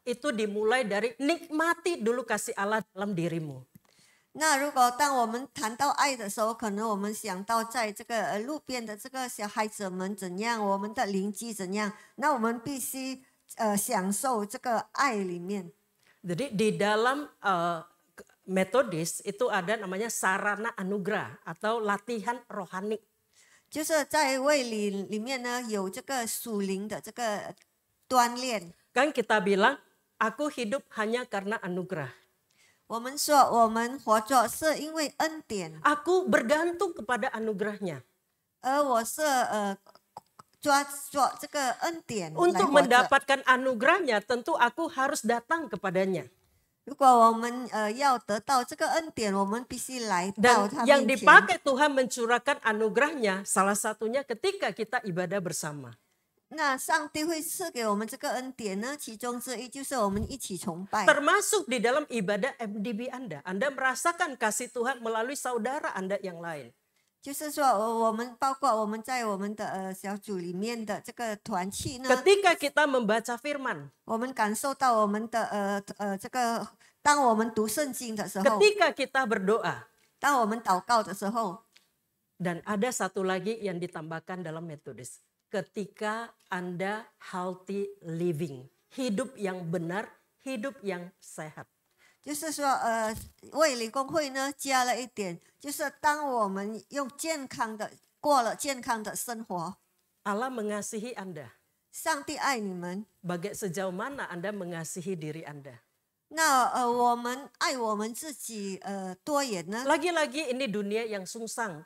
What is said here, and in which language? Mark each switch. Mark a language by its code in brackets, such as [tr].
[id] Itu dimulai dari nikmati dulu kasih Allah dalam dirimu. [zh] 那如果当我们谈到爱的时候，可能我们想到在这个路边的这个小孩子们怎样，我们的邻居怎样，那我们必须享受这个爱里面。 [id] Jadi di dalam metodis itu ada namanya sarana anugerah atau latihan rohani. [zh] 就是在卫理里面呢，有这个属灵的这个锻炼。 [id] Kan kita bilang, aku hidup hanya karena anugerah. [zh] 我们说我们活着是因为恩典， [id] Aku bergantung kepada anugerahnya. [zh] 而我是抓住这个恩典来 [id] Untuk [zh] 活着。 [id] mendapatkan anugerahnya, tentu aku harus datang kepadanya. [zh] 如果我们要得到这个恩典，我们必须来到 [id] Dan [zh] 他 [id] yang [zh] 面前。 [id] dipakai Tuhan mencurahkan anugerahnya, salah satunya ketika kita ibadah bersama. [zh] 那上帝会赐给我们这个恩典呢？其中之一就是我们一起崇拜， [id] Termasuk di dalam ibadah MDB Anda. Anda merasakan kasih Tuhan melalui saudara Anda yang lain. [zh] 就是说我们包括我们在我们的小组里面的这个团契呢， [id] Ketika kita membaca firman, [zh] 我们感受到我们的这个，当我们读圣经的时候， [id] ketika kita berdoa, [zh] 当我们祷告的时候， [id] dan ada satu lagi yang ditambahkan dalam metodis. Ketika Anda [en] healthy living, [id] hidup yang benar, hidup yang sehat. [zh] 就是说卫理公会呢加了一点，就是当我们用健康的过了健康的生活， [id] Allah mengasihi Anda. [zh] 上帝爱你们。 [id] Sejauh mana Anda mengasihi diri Anda? [zh] 那我们爱我们自己多远呢？ [id] Lagi-lagi ini dunia yang sungsang.